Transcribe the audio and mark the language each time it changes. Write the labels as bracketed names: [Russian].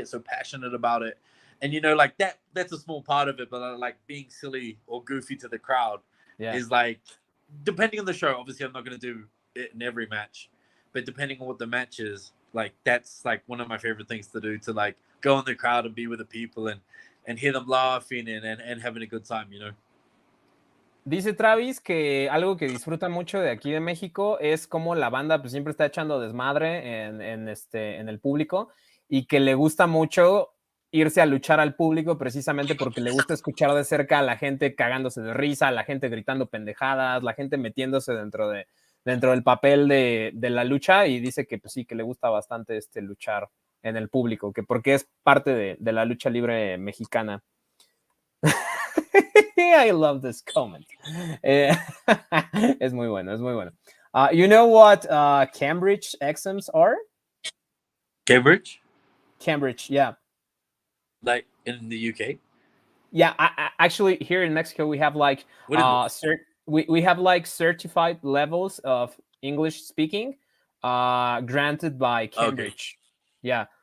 [English] Get so passionate about it. And you know, like that's a small part of it, but like being silly or goofy to the crowd is like, depending on the show, obviously I'm not going to do it in every match, but depending on what the match is, like that's like one of my favorite things to do, to like go in the crowd and be with the people and hear them laughing and having a good time, you know. [Spanish] Dice Travis que algo que disfruta mucho de aquí de México es como la banda pues siempre está echando desmadre en el público y que le gusta mucho irse a luchar al público precisamente porque le gusta escuchar de cerca a la gente cagándose de risa, a la gente gritando pendejadas, la gente metiéndose dentro del papel de la lucha, y dice que pues sí, que le gusta bastante luchar en el público, que porque es parte de la lucha libre mexicana. [English] I love this comment. [Spanish] Es muy bueno, es muy bueno. [English] You know what Cambridge exams are? Cambridge, yeah. Like in the UK? Yeah, actually here in Mexico we have like we have like certified levels of English speaking granted by Cambridge. Okay. Yeah.